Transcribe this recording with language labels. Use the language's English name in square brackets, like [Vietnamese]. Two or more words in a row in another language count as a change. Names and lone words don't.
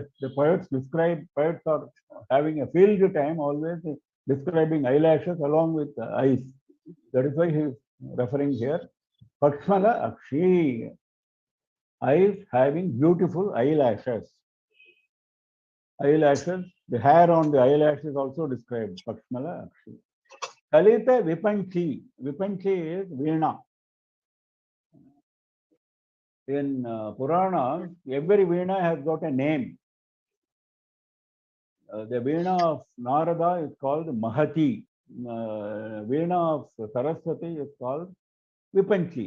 [English] The poets are having a field time always describing eyelashes along with the eyes. That is why he is referring here. [Sanskrit] Pakshmala Akshi, [English] eyes having beautiful eyelashes. Eyelashes, the hair on the eyelash is also described. [Sanskrit] Pakshmala Akshi. Kalita Vipanchi. [English] Vipanchi is Veena. In Purana, every Veena has got a name. The Veena of Narada is called Mahati. Veena of Saraswati is called Vipanchi.